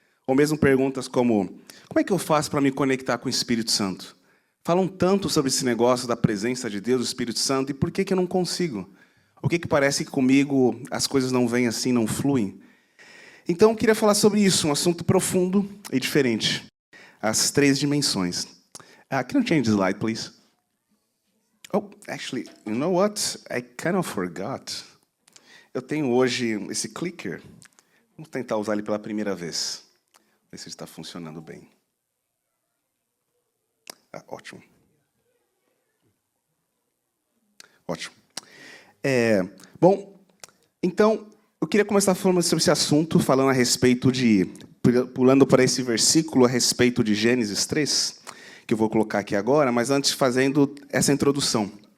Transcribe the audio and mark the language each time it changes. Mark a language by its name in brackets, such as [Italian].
[Portuguese] Ou mesmo perguntas como é que eu faço para me conectar com o Espírito Santo? Falam tanto sobre esse negócio da presença de Deus, do Espírito Santo, e por que eu não consigo? O que parece que comigo as coisas não vêm assim, não fluem? Então, eu queria falar sobre isso, um assunto profundo e diferente. As 3 dimensões. [English] Can you change the slide, please? Oh, actually, you know what? I kind of forgot. [Portuguese] Eu tenho hoje esse clicker. Vamos tentar usar ele pela primeira vez. Ver se ele está funcionando bem. Ótimo. Ótimo. Bom, então, eu queria começar falando sobre esse assunto, falando a respeito pulando para esse versículo, a respeito de Gênesis 3, que eu vou colocar aqui agora, mas antes fazendo essa introdução.